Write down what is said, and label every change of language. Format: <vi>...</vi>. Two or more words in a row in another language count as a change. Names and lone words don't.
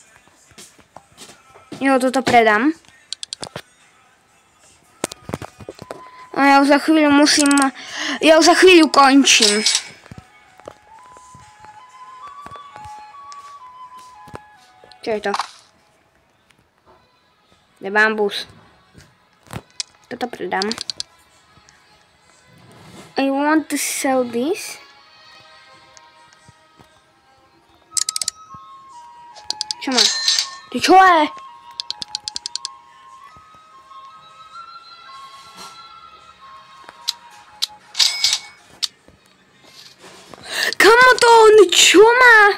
<sk>Jo, toto predám. A ja už za chvíľu musím... Ja už za chvíľu končím. Čo je to? Je bambus. Toto predám.</sk> <en>I want to sell this.</en> <sk>Čo má? Ty čo je? Kamo to on čo má?</sk>